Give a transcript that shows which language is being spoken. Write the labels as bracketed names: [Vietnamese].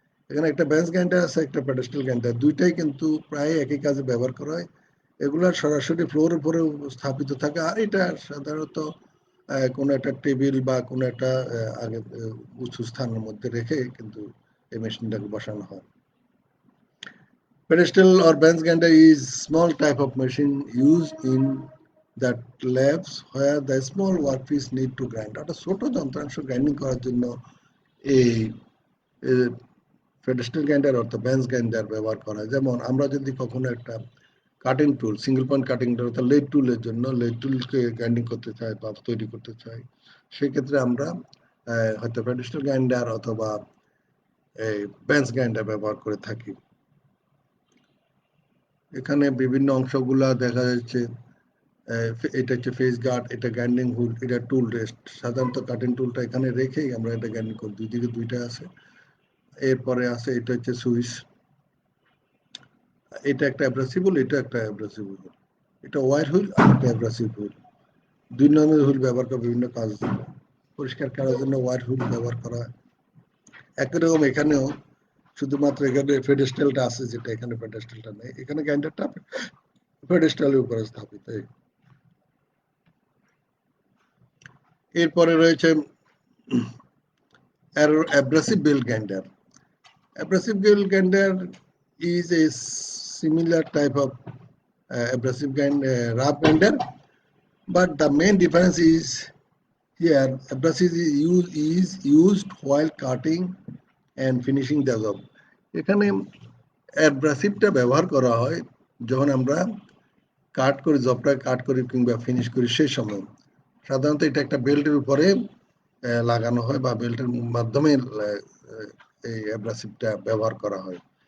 [Bangla] এখানে একটা bans grinder আছে, একটা প্যাডেস্টাল গ্রাইন্ডার, দুইটাই কিন্তু প্রায় একই কাজে ব্যবহার করা হয়। এগুলা সরাসরি ফ্লোর উপরে স্থাপিত থাকে, আর এটা সাধারণত কোনো একটা টেবিল বা কোনো একটা আগে উঁচু স্থানের মধ্যে রেখে কিন্তু এই মেশিনটাকে বসানো হয়। [English] Pedestal or bench grinder is small type of machine used in that labs where the small workpiece need to grind. [Bangla] একটা ছোট যন্ত্রাংশ গ্রাইন্ডিং করার জন্য এই পেডেস্টাল গ্রাইন্ডার অর্থাৎ বেঞ্চ গ্রাইন্ডার ব্যবহার করা হয়। যেমন আমরা যদি কখনো একটা কাটিং টুল, সিঙ্গেল পয়েন্ট কাটিং টুল অর্থাৎ লেড টুলের জন্য, লেড টুলকে গ্রাইন্ডিং করতে চাই বা তৈরি করতে চাই, সেক্ষেত্রে আমরা হয়তো পেডেস্টাল গ্রাইন্ডার অথবা এই বেঞ্চ গ্রাইন্ডার ব্যবহার করে থাকি। এখানে বিভিন্ন অংশগুলা দেখা যাচ্ছে। এটা হচ্ছে ফেস গার্ড, এটা গ্রাইন্ডিং হুইল, এটা টুল রেস্ট। সাধারণত কাটিং টুলটা এখানে রেখেই আমরা এটা গ্রাইন্ডিং করি। দুই দিকে দুইটা আছে। এরপরে আছে এটা হচ্ছে সুইচ, এটা একটা অ্যাব্রাসিভ হুইল, এটা একটা অ্যাব্রাসিভ হুইল, এটা ওয়ার হুইল আর একটা অ্যাব্রাসিভ হুইল। দুই ধরনের হুইল ব্যবহার করে বিভিন্ন কাজ পরিষ্কার করার জন্য ওয়ার হুইল ব্যবহার করা হয়। একই রকম এখানেও শুধুমাত্র এখানে পেডেস্টালটা আছে, যেটা এখানে পেডেস্টালটা নেই। এখানে গ্রাইন্ডারটা পেডেস্টালের উপরে স্থাপিত। এরপরে রয়েছে [English] abrasive belt grinder. Abrasive belt grinder is a similar type of abrasive rough grinder, but the main difference is here abrasive is used while cutting and finishing the job. [Bangla] এখানে অ্যাব্রাসিভটা ব্যবহার করা হয় যখন আমরা কাট করি, জবটা কাট করি কিংবা ফিনিশ করি সেই সময়। সাধারণত এটা একটা বেল্টের উপরে লাগানো হয় বা বেল্টের মাধ্যমে এই অ্যাব্রাসিভটা ব্যবহার করা হয়।